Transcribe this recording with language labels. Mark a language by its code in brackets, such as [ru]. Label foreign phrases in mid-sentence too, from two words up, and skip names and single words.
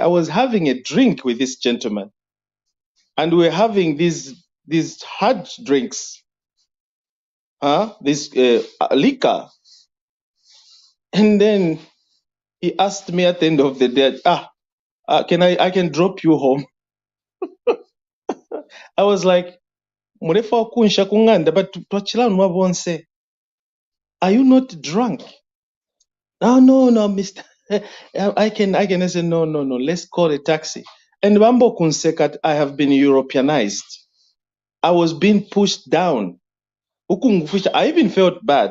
[en] I was having a drink with this gentleman, and we were having these hard drinks, this liquor, and then he asked me at the end of the day, I can drop you home. I was like, [bem] murefa kunsha kunganda, but twachilanu bonse. [en] Are you not drunk? Oh, no, Mister. I can. I said, no. Let's call a taxi. And Bambo Kunsekat, I have been Europeanized. I was being pushed down. I even felt bad.